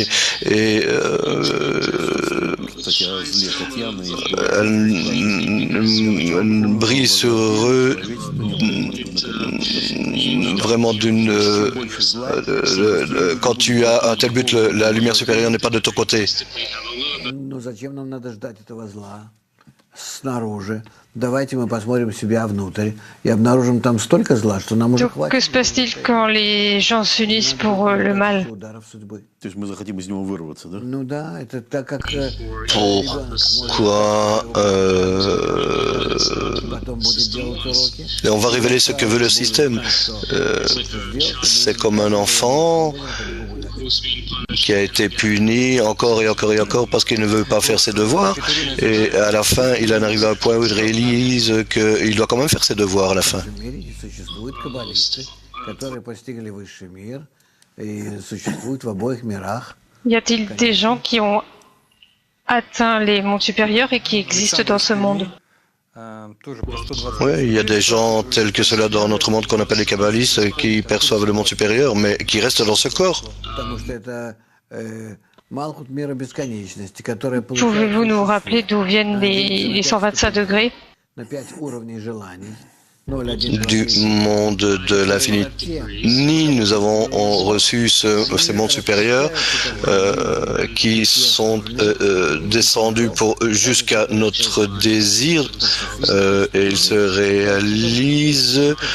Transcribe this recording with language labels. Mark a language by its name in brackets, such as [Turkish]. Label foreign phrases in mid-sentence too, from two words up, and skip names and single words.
[French] Et elle brille sur eux vraiment quand tu as un tel but, la lumière supérieure n'est pas de ton côté. [Russian] Зачем нам надо ждать этого зла снаружи? Давайте мы посмотрим себя внутрь и обнаружим там столько зла, что нам уже [French] Donc, que [Russian] хватит. [French] se passe-t-il quand les gens s'unissent pour le mal? [Russian] Ударов судьбы. То есть мы захотим из него вырваться, да? Ну да, это так как [French] Pourquoi [Russian] потом будет делать уроки. [French] et on va révéler ce que veut le système. C'est comme un enfant qui a été puni encore et encore et encore parce qu'il ne veut pas faire ses devoirs. Et à la fin, il en arrive à un point où il réalise qu'il doit quand même faire ses devoirs à la fin. [Russian] В мире существуют каббалисты, которые постигли высший мир и существуют в обоих мирах. [French] Y a-t-il des gens qui ont atteint les mondes supérieurs et qui existent dans ce monde? [Russian] тоже по 120. [French] Oui, il y a des gens tels que cela dans notre monde qu'on appelle les kabbalistes qui perçoivent le monde supérieur, mais qui restent dans ce corps. [Russian] Потому что это Малхут мира бесконечности, которая [French] Pouvez-vous nous rappeler d'où viennent les 125 degrés? [Russian] на 5 уровней желаний. [French] Du monde de l'infini, nous avons reçu ces mondes supérieurs qui sont descendus jusqu'à notre désir et ils se réalisent